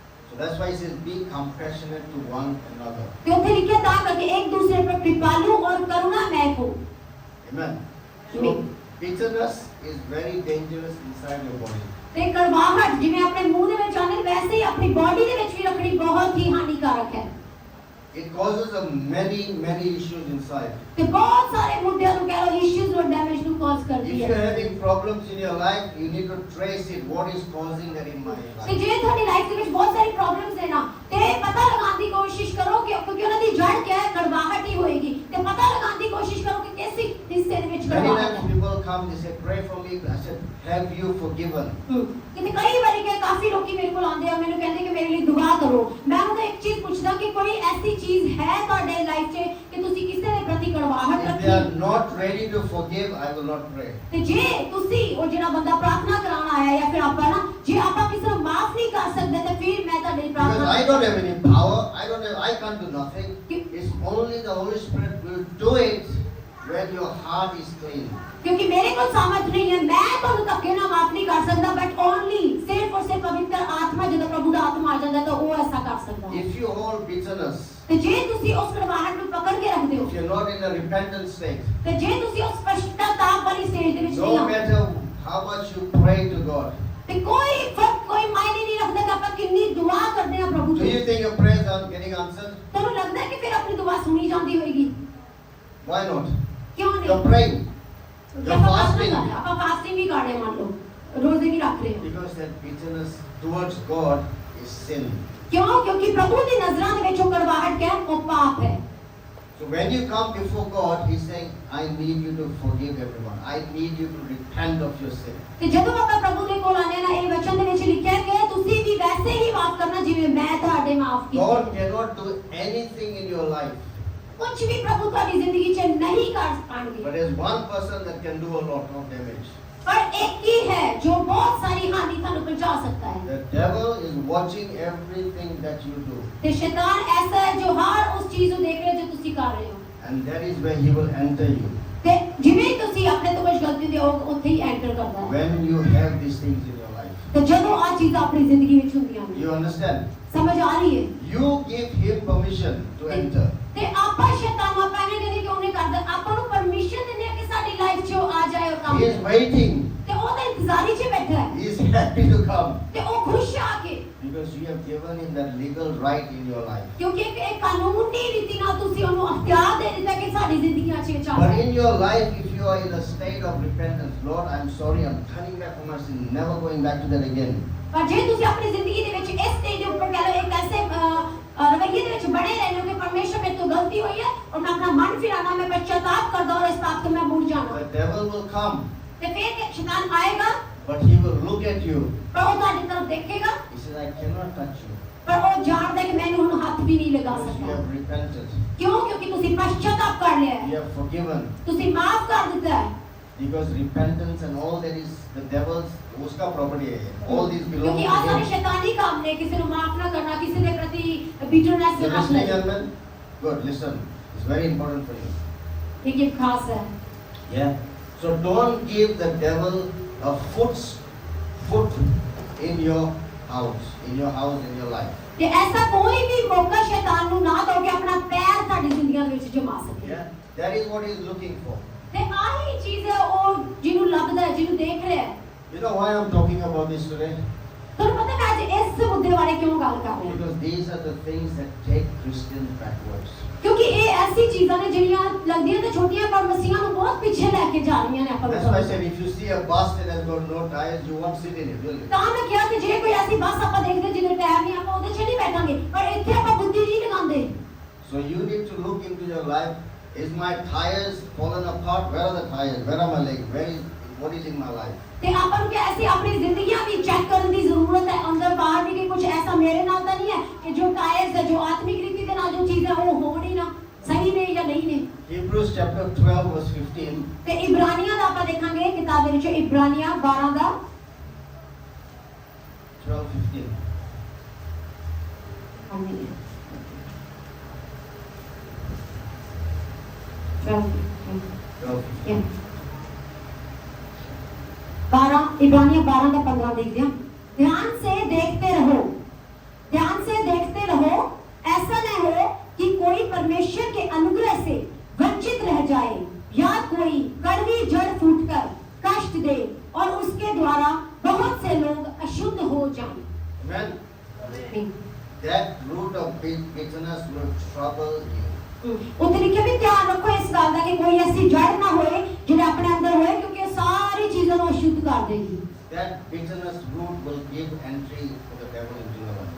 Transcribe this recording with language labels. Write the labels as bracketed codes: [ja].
[en] So that's why he says, be compassionate to one another. [pa] ਤੇ ਉੱਥੇ ਲਿਖਿਆ ਤਾਂ ਕਰਕੇ [hi] एक दूसरे पर कृपालु और करुणामय हो। [en] Amen. So Amen. bitterness is very dangerous inside your body. [pa] ਤੇ ਕੜਵਾਹਟ ਜਿਵੇਂ ਆਪਣੇ ਮੂੰਹ ਦੇ ਵਿੱਚ ਆਉਂਦੀ ਵੈਸੇ ਹੀ ਆਪਣੀ ਬਾਡੀ ਦੇ ਵਿੱਚ ਵੀ ਰੱਖਣੀ ਬਹੁਤ ਹੀ ਹਾਨੀਕਾਰਕ ਹੈ। [en] It causes many issues inside. [pa] ਤੇ ਬਹੁਤ ਸਾਰੇ ਮੁੱਦਿਆਂ ਨੂੰ ਕਹਿ ਲੋ ਇਸ਼ੂਜ਼ ਨੂੰ ਡੈਮੇਜ ਨੂੰ ਕਾਜ਼ [en] If [pa] ਕਰਦੀ [en] you're [pa] ਹੈ। [en] having problems in your life, you need to trace it. What is causing that in my [pa] ਤੇ [en] life? [pa] ਜੇ ਤੁਹਾਡੀ ਲਾਈਫ ਦੇ ਵਿੱਚ ਬਹੁਤ ਸਾਰੀ ਪ੍ਰੋਬਲਮਸ ਹੈ ਨਾ ਤੇ ਪਤਾ ਲਗਾਉਣ ਦੀ ਕੋਸ਼ਿਸ਼ ਕਰੋ ਕਿ ਕਿਉਂਕਿ ਉਹਨਾਂ ਦੀ ਜੜ ਕੀ ਹੈ, ਕੜਵਾਹਟ ਹੀ ਹੋਏਗੀ ਤੇ ਪਤਾ ਲਗਾਉਣ ਦੀ ਕੋਸ਼ਿਸ਼ ਕਰੋ ਕਿ ਕਿਸ ਹਿੱਸੇ ਦੇ ਵਿੱਚ [en] Many [pa] ਕੜਵਾਹਟ [en] times [pa] ਹੈ। [en] people come, they say, pray for me. I said, have you forgiven? [pa] ਕਿਤੇ ਕਈ ਵਾਰੀ ਕਿ ਕਾਫੀ ਲੋਕੀ ਮੇਰੇ ਕੋਲ ਆਉਂਦੇ ਆ ਮੈਨੂੰ ਕਹਿੰਦੇ ਕਿ ਮੇਰੇ ਲਈ ਦੁਆ ਕਰੋ। ਮੈਂ ਉਹਨਾਂ ਤੋਂ ਇੱਕ ਚੀਜ਼ ਪੁੱਛਦਾ ਕਿ ਕੋਈ ਐਸੀ ਚੀਜ਼ ਹੈ ਤੁਹਾਡੇ ਲਾਈਫ 'ਚ ਕਿ ਤੁਸੀਂ ਕਿਸੇ ਦੇ ਪ੍ਰਤੀ ਕੜਵਾਹਟ [en] If they are [pa] ਰੱਖੀ? [en] not ready to forgive, I will not pray. [pa] ਤੇ ਜੇ ਤੁਸੀਂ ਉਹ ਜਿਹੜਾ ਬੰਦਾ ਪ੍ਰਾਰਥਨਾ ਕਰਾਉਣ ਆਇਆ ਜਾਂ ਫਿਰ ਆਪਾਂ ਨਾ ਜੇ ਆਪਾਂ ਕਿਸੇ ਨੂੰ ਮਾਫ ਨਹੀਂ ਕਰ ਸਕਦੇ ਤੇ ਫਿਰ ਮੈਂ ਤੁਹਾਡੇ ਲਈ [en] Because [pa] ਪ੍ਰਾਰਥਨਾ [en] I don't have any power. I can't do nothing. It's only the Holy Spirit will do it when your heart is clean. [hi] क्योंकि मेरे को सामर्थ नहीं है मैं [pa] ਤੁਹਾਨੂੰ ਧੱਕੇ ਨਾਲ ਮਾਫ ਨਹੀਂ ਕਰ ਸਕਦਾ ਬਟ ਓਨਲੀ ਸਿਰਫ ਔਰ ਸਿਰਫ ਪਵਿੱਤਰ ਆਤਮਾ ਜਦੋਂ ਪ੍ਰਭੂ ਦਾ ਆਤਮਾ ਆ ਜਾਂਦਾ ਤਾਂ ਉਹ ਐਸਾ ਕਰ ਸਕਦਾ ਹੈ। [en] If you hold bitterness, [pa] ਤੇ ਜੇ ਤੁਸੀਂ ਉਸ ਕੜਵਾਹਟ ਨੂੰ ਪਕੜ ਕੇ ਰੱਖਦੇ ਹੋ [en] if you're not in a repentant state, [pa] ਤੇ ਜੇ ਤੁਸੀਂ ਉਸ ਪਛਤਾਤਾਪ ਵਾਲੀ ਸਟੇਜ ਦੇ ਵਿੱਚ [en] no [pa] ਨਹੀਂ ਆਉਂਦੇ [en] matter how much you pray to God, [pa] ਤੇ ਕੋਈ ਫਰਕ ਕੋਈ ਮਾਇਨੇ ਨਹੀਂ ਰੱਖਦਾ ਕਿ ਆਪਾਂ ਕਿੰਨੀ ਦੁਆ ਕਰਦੇ ਹਾਂ ਪ੍ਰਭੂ [en] do [pa] ਤੋਂ। [en] you think your prayers are getting answered? [pa] ਤੁਹਾਨੂੰ ਲੱਗਦਾ ਹੈ ਕਿ ਫਿਰ ਆਪਣੀ ਦੁਆ ਸੁਣੀ ਜਾਂਦੀ ਹੋਏਗੀ? [en] Why not? [pa] ਕਿਉਂ [en] You're [pa] ਨਹੀਂ? [en] praying. [pa] ਕਿਉਂਕਿ [en] You're [pa] ਆਪਾਂ [en] fasting. [pa] ਆਪਾਂ ਫਾਸਟਿੰਗ ਵੀ ਕਰ ਰਹੇ ਹਾਂ ਮੰਨ ਲਓ ਰੋਜ਼ੇ ਵੀ ਰੱਖ ਰਹੇ ਹਾਂ। [en] Because that bitterness towards God is sin. [pa] ਕਿਉਂ? ਕਿਉਂਕਿ ਪ੍ਰਭੂ ਦੀ ਨਜ਼ਰਾਂ ਦੇ ਵਿੱਚ ਉਹ ਕੜਵਾਹਟ ਕਿਆ ਹੈ? ਉਹ ਪਾਪ ਹੈ। [en] So when you come before God, He's saying, I need you to forgive everyone. I need you to repent of your sin. [pa] ਤੇ ਜਦੋਂ ਆਪਾਂ ਪ੍ਰਭੂ ਦੇ ਕੋਲ ਆਨੇ ਨਾ ਇਹ ਵਚਨ ਦੇ ਵਿੱਚ ਲਿਖਿਆ ਹੈ ਕਿ ਤੁਸੀਂ ਵੀ ਵੈਸੇ ਹੀ ਮਾਫ ਕਰਨਾ ਜਿਵੇਂ ਮੈਂ ਤੁਹਾਡੇ ਮਾਫ [en] God [pa] ਕੀਤਾ। [en] cannot do anything in your life. [pa] ਕੁਝ ਵੀ ਪ੍ਰਭੂ ਤੁਹਾਡੀ ਜ਼ਿੰਦਗੀ 'ਚ ਨਹੀਂ ਕਰ ਪਾਣਗੇ। [en] But there's one person that can do a lot of damage. [pa] ਪਰ ਇੱਕ ਹੀ ਹੈ ਜੋ ਬਹੁਤ ਸਾਰੀ ਹਾਨੀ ਤੁਹਾਨੂੰ ਪਹੁੰਚਾ ਸਕਦਾ ਹੈ। [en] The devil is watching everything that you do. [pa] ਤੇ ਸ਼ੈਤਾਨ ਐਸਾ ਹੈ ਜੋ ਹਰ ਉਸ ਚੀਜ਼ ਨੂੰ ਦੇਖ ਰਿਹਾ ਜੋ ਤੁਸੀਂ ਕਰ ਰਹੇ ਹੋ। [en] And that is where he will enter you. [pa] ਤੇ ਜਿਵੇਂ ਹੀ ਤੁਸੀਂ ਆਪਣੇ ਤੋਂ ਕੁਝ ਗਲਤੀ ਦੇ ਹੋ ਉੱਥੇ ਹੀ ਐਂਟਰ ਕਰਦਾ ਹੈ। [en] When you have these things in your life. [pa] ਤੇ ਜਦੋਂ ਆ ਚੀਜ਼ਾਂ ਆਪਣੀ ਜ਼ਿੰਦਗੀ ਵਿੱਚ ਹੁੰਦੀਆਂ ਨੇ [en] You understand? [pa] ਸਮਝ ਆ ਰਹੀ ਹੈ? [en] You give him permission to enter. [pa] ਤੇ ਆਪਾਂ ਸ਼ੈਤਾਨ ਨੂੰ ਆਪਾਂ ਇਹਨੇ ਕਹਿੰਦੇ ਕਿ ਉਹਨੇ ਕਰਦਾ ਆਪਾਂ ਨੂੰ ਪਰਮਿਸ਼ਨ ਦਿੰਦੇ ਆ ਕਿ ਸਾਡੀ ਲਾਈਫ 'ਚ ਉਹ ਆ ਜਾਏ ਔਰ ਕੰਮ [en] He is waiting. [pa] ਤੇ ਉਹ ਤਾਂ ਇੰਤਜ਼ਾਰੀ 'ਚ ਬੈਠਾ ਹੈ [en] He is happy to come. [pa] ਤੇ ਉਹ ਖੁਸ਼ ਆ ਕੇ [en] Because you have given him that legal right in your life. [pa] ਕਿਉਂਕਿ ਇੱਕ ਕਾਨੂੰਨੀ ਰੀਤੀ ਨਾਲ ਤੁਸੀਂ ਉਹਨੂੰ ਅਖਤਿਆਰ ਦੇ ਦਿੱਤਾ ਕਿ ਸਾਡੀ ਜ਼ਿੰਦਗੀਆਂ 'ਚ ਇਹ [en] But [pa] ਚੱਲ [en] in your life, if you are in a state of repentance, Lord, I'm sorry, I'm turning back from my sin, never going back to that again. [pa] ਪਰ ਜੇ ਤੁਸੀਂ ਆਪਣੀ ਜ਼ਿੰਦਗੀ ਦੇ ਵਿੱਚ ਇਸ ਸਟੇਜ ਦੇ ਉੱਪਰ ਕਹਿ ਲਓ ਇੱਕ ਐਸੇ ਰਵੱਈਏ ਦੇ ਵਿੱਚ ਬਣੇ ਰਹਿੰਦੇ ਹੋ ਕਿ ਪਰਮੇਸ਼ਰ ਮੇਰੇ ਤੋਂ ਗਲਤੀ ਹੋਈ ਹੈ ਔਰ ਮੈਂ ਆਪਣਾ ਮਨ ਫਿਰਾਣਾ ਮੈਂ ਪਛਤਾਪ ਕਰਦਾ ਔਰ ਇਸ ਪਾਪ ਤੋਂ ਮੈਂ ਮੁੜ ਜਾਣਾ [en] The devil will come, [pa] ਤੇ ਫਿਰ ਕਿ ਸ਼ੈਤਾਨ ਆਏਗਾ [en] but he will look at you. [pa] ਪਰ ਉਹ ਤੁਹਾਡੀ ਤਰਫ ਦੇਖੇਗਾ [en] He says, I cannot touch you [pa] ਪਰ ਉਹ ਜਾਣਦਾ ਕਿ ਮੈਨੂੰ ਹੁਣ ਹੱਥ ਵੀ ਨਹੀਂ ਲਗਾ [en] because you [pa] ਸਕਦਾ [en] have repented. [pa] ਕਿਉਂ? ਕਿਉਂਕਿ ਤੁਸੀਂ ਪਛਤਾਪ ਕਰ ਲਿਆ [en] You [pa] ਹੈ [en] have forgiven. [pa] ਤੁਸੀਂ ਮਾਫ ਕਰ ਦਿੱਤਾ ਹੈ [en] Because repentance and all that is the devil's, [hi] uska property hai. [en] All these belong [pa] ਕਿਉਂਕਿ [en] to [pa] ਆ ਸਾਰੇ [en] him. [pa] ਸ਼ੈਤਾਨੀ ਕੰਮ ਨੇ ਕਿਸੇ ਨੂੰ ਮਾਫ ਨਾ ਕਰਨਾ ਕਿਸੇ ਦੇ ਪ੍ਰਤੀ ਬਿਟਰਨੈਸ [en] You're [pa] ਨਾ [en] listening, [pa] ਰੱਖਣਾ [en] young man? Good, listen. It's very important for you. [pa] ਇਹ ਇੱਕ ਖਾਸ ਹੈ [en] Yeah. So don't give the devil a foot in your house, in your life. [pa] ਤੇ ਐਸਾ ਕੋਈ ਵੀ ਮੌਕਾ ਸ਼ੈਤਾਨ ਨੂੰ ਨਾ ਦਿਓ ਕਿ ਆਪਣਾ ਪੈਰ ਤੁਹਾਡੀ ਜ਼ਿੰਦਗੀਆਂ ਦੇ ਵਿੱਚ ਜਮਾ ਸਕੇ [en] Yeah. That is what he's looking for. [pa] ਤੇ ਆਹੀ ਚੀਜ਼ ਹੈ ਉਹ ਜਿਹਨੂੰ ਲੱਭਦਾ ਹੈ ਜਿਹਨੂੰ ਦੇਖ ਰਿਹਾ ਹੈ [en] You know why I'm talking about this today? [pa] ਤੁਹਾਨੂੰ ਪਤਾ ਮੈਂ ਅੱਜ ਇਸ ਮੁੱਦੇ ਬਾਰੇ ਕਿਉਂ ਗੱਲ ਕਰ ਰਹੀ ਹਾਂ? [en] Because these are the things that take Christians backwards. [pa] ਕਿਉਂਕਿ ਇਹ ਐਸੀ ਚੀਜ਼ਾਂ ਨੇ ਜਿਹੜੀਆਂ ਲੱਗਦੀਆਂ ਤੇ ਛੋਟੀਆਂ ਪਰ ਮਸੀਹਾਂ ਨੂੰ ਬਹੁਤ ਪਿੱਛੇ ਲੈ ਕੇ ਜਾ ਰਹੀਆਂ ਨੇ ਆਪਾਂ [en] That's why I said if you see a bus that has got no tires, you won't sit in it, will you? [pa] ਤਾਂ ਮੈਂ ਕਿਹਾ ਕਿ ਜੇ ਕੋਈ ਐਸੀ ਬੱਸ ਆਪਾਂ ਦੇਖਦੇ ਜਿਹਦੇ ਟਾਇਰ ਨਹੀਂ ਆਪਾਂ ਉਹਦੇ 'ਚ ਨਹੀਂ ਬੈਠਾਂਗੇ ਪਰ ਇੱਥੇ ਆਪਾਂ ਬੁੱਧੀ ਨਹੀਂ ਲਗਾਉਂਦੇ [en] So you need to look into your life. Is my tires fallen apart? Where are the tires? Where are my legs? What is in my life? [pa] ਤੇ ਆਪਾਂ ਨੂੰ ਕਿ ਐਸੀ ਆਪਣੀ ਜ਼ਿੰਦਗੀਆਂ ਵੀ ਚੈੱਕ ਕਰਨ ਦੀ ਜ਼ਰੂਰਤ ਹੈ ਅੰਦਰ ਬਾਹਰ ਵੀ ਕਿ ਕੁਝ ਐਸਾ ਮੇਰੇ ਨਾਲ ਤਾਂ ਨਹੀਂ ਹੈ ਕਿ ਜੋ ਟਾਇਰਸ ਹੈ ਜੋ ਆਤਮਿਕ ਰੀਤੀ ਦੇ ਨਾਲ ਜੋ ਚੀਜ਼ਾਂ ਉਹ ਹੋਣ ਹੀ ਨਾ ਸਹੀ ਨੇ ਜਾਂ ਨਹੀਂ ਨੇ [en] Hebrews chapter 12 verse 15. [pa] ਤੇ ਇਬਰਾਨੀਆਂ ਦਾ ਆਪਾਂ ਦੇਖਾਂਗੇ ਕਿਤਾਬ ਦੇ ਵਿੱਚ ਇਬਰਾਨੀਆਂ 12 ਦਾ [en] 12:15. [pa] ਹਾਂਜੀ [en] Yeah. [hi] 12 इब्रानियों 12 का 15 देखते हैं। ध्यान से देखते रहो ऐसा न हो कि कोई परमेश्वर के अनुग्रह से वंचित रह जाए या कोई कड़वी जड़ फूटकर कष्ट दे और उसके द्वारा बहुत से लोग अशुद्ध हो जाएं। [en] Amen. That root of bitterness will trouble you. [hi] उते लिखे भी ध्यान रखो इस गल का कि कोई ऐसी जड़ ना होए जिन्हें अपने अंदर होए क्योंकि सारी चीजों को अशुद्ध कर देगी। [en] That bitterness root will give entry for the devil into your life.